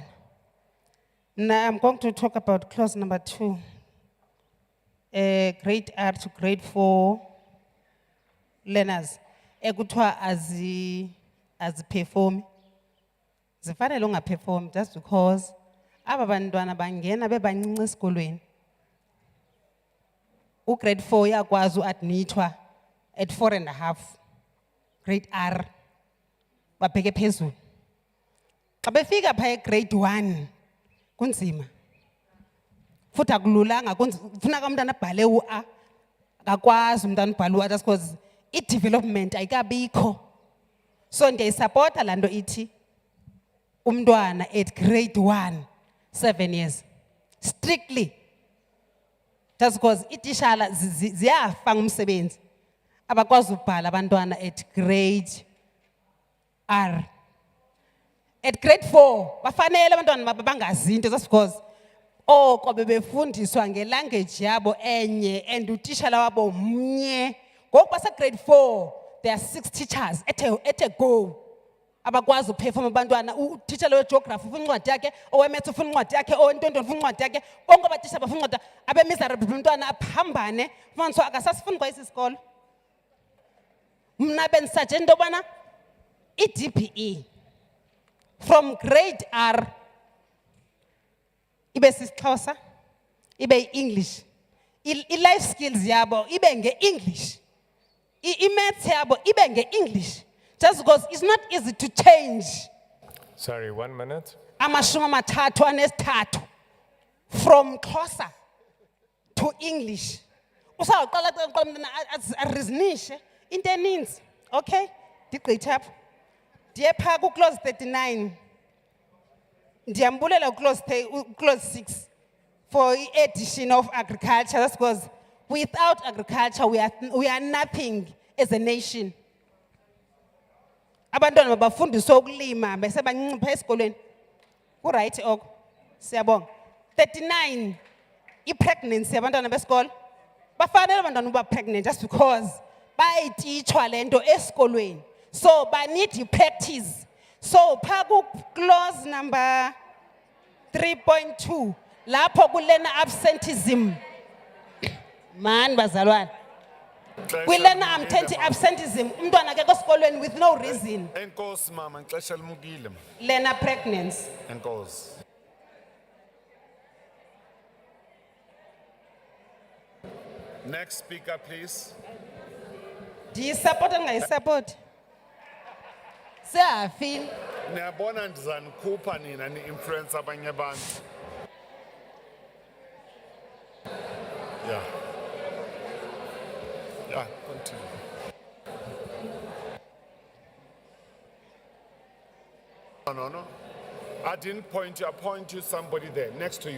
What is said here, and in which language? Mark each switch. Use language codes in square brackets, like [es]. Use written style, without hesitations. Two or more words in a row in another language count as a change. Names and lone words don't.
[en] Now I'm going to talk about clause number 2. Grade R to grade 4 learners. [xh] Egutwa as perform. Zifane longa perform [en] just because [xh] aba bantwana bangena bebancinci esikolweni. Grade 4 yakwazi uadmithwa [en] at 4.5. [xh] Grade R babheke phezulu. Xa befika pha grade 1 kunzima. Futhi akululanga kufuneka umntana abhale u-A akakwazi umntana ubhale u-A [en] just because [xh] i-development ayikabikho. So ndiyayisapota laa nto ithi umntwana [en] at grade 1 7 years strictly just because [xh] itishala ziyafa ngumsebenzi abakwazi ubhala abantwana [en] at grade R. At grade 4 [xh] bafanele abantwana bangazinto [en] just because [xh] oko bebefundiswa ngelanguage yabo enye and utishala wabo mnye. Ngoku basa grade 4 [en] there are 6 teachers at a go. [xh] Abakwazi uperform abantwana uteacher we-geography ufuna incwadi yakhe, owe-maths ufuna incwadi yakhe, owe-ntondolo ufuna incwadi yakhe, bonke abatisha bafuna incwadi, abe-miserable umntwana aphambane fumanisa akasasifuni kwa esi sikolo. Mna bendisaje into yobana i-DPE from grade R ibe sisiXhosa, ibe English. I-life skills yabo ibe nge-English. I-maths yabo ibe nge-English. [en] Just because it's not easy to change. Sorry, 1 minute. [xh] Amashumi amathathu anesithathu from Xhosa to English. Usaqala mntana areasonishe into eninzi. Okay? Ndigqithe apho. Ndiye phaa ku-clause 39. Ndiyambulela clause 6 [en] for addition of agriculture. That's because without agriculture we are nothing as a nation. [xh] Abantwana mabafundiswe ukulima bese bancinci phaa esikolweni. Ku-right oko. Siyabonga. 39 i-pregnancy yabantwana besikolo. Bafanele abantwana uba pregnant [en] just because [xh] bayayititshwa le nto esikolweni. So baneed practice. So phaa ku- [en] clause number 3.2 [xh] lapho kulena absenteeism. Man bazalwane. Kulena absenteeism umntwana akekho esikolweni [en] with no reason. [xh] Enkosi mama, ngixesha limukile. Lena pregnancy. Enkosi. [en] Next speaker, please. Do you support or ngayisupport? [xh] Siyafile. Niyabona ndizanikhupha nina ni-influence abanye abantu. [en] Yeah. Yeah, continue. No. I didn't point you. I point you somebody there next to you.